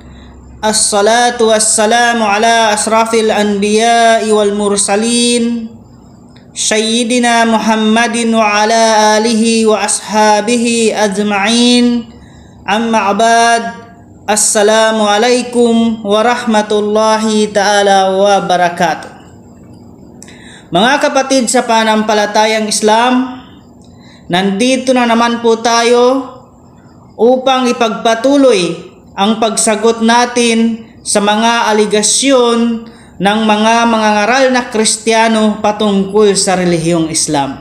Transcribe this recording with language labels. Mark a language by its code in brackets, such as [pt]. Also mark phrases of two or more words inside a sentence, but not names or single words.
[ar] الصلاة والسلام على أشرف الأنبياء والمرسلين سيدنا محمد وعلى آله وأصحابه أجمعين. أما بعد. السلام عليكم ورحمة الله تعالى وبركاته. [tl] Mga kapatid sa panampalatayang Islam, nandito na naman po tayo upang ipagpatuloy ang pagsagot natin sa mga aligasyon ng mga mangangaral na Kristiyano patungkol sa relihiyong Islam.